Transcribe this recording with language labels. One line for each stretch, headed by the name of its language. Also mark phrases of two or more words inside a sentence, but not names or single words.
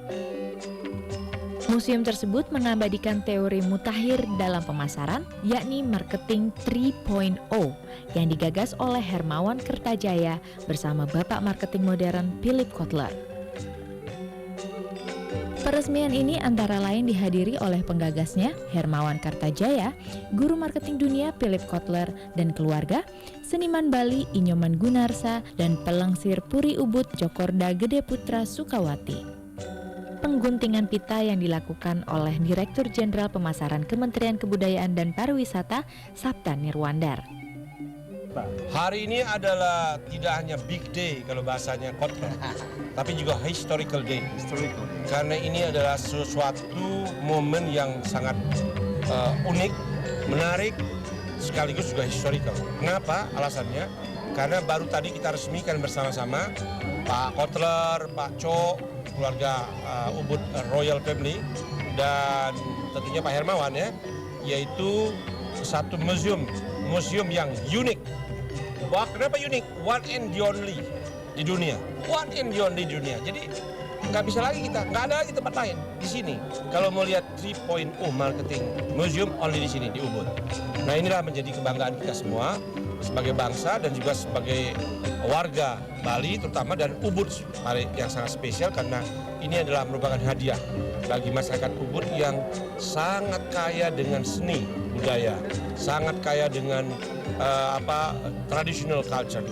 Indonesian: Museum tersebut mengabadikan teori mutakhir dalam pemasaran, yakni marketing 3.0 yang digagas oleh Hermawan Kertajaya bersama Bapak Marketing Modern Philip Kotler. Peresmian ini antara lain dihadiri oleh penggagasnya Hermawan Kartajaya, guru marketing dunia Philip Kotler dan keluarga, seniman Bali Inyoman Gunarsa, dan pelengsir Puri Ubud Cokorda Gede Putra Sukawati. Pengguntingan pita yang dilakukan oleh Direktur Jenderal Pemasaran Kementerian Kebudayaan dan Pariwisata Sabta Nirwandar. Hari ini adalah tidak hanya
English: big day
Indonesian: kalau bahasanya Kotler, tapi juga
English: historical day.
Indonesian: Karena ini adalah sesuatu momen yang sangat unik, menarik, sekaligus juga historical. Kenapa? Alasannya karena baru tadi kita resmikan bersama-sama Pak Kotler, Pak Cho, keluarga Ubud Royal Family, dan tentunya Pak Hermawan ya, yaitu satu museum yang unik. Wah, kenapa unik?
English: One and the only
Indonesian: di dunia.
English: One and the only
Indonesian: di dunia. Jadi nggak bisa lagi kita, nggak ada lagi tempat lain di sini. Kalau mau lihat 3.0
English: marketing museum
Indonesian: only di sini di Ubud. Nah, inilah menjadi kebanggaan kita semua sebagai bangsa dan juga sebagai warga Bali terutama, dan Ubud yang sangat spesial karena ini adalah merupakan hadiah bagi masyarakat Ubud yang sangat kaya dengan seni budaya, sangat kaya dengan
English: traditional culture-nya.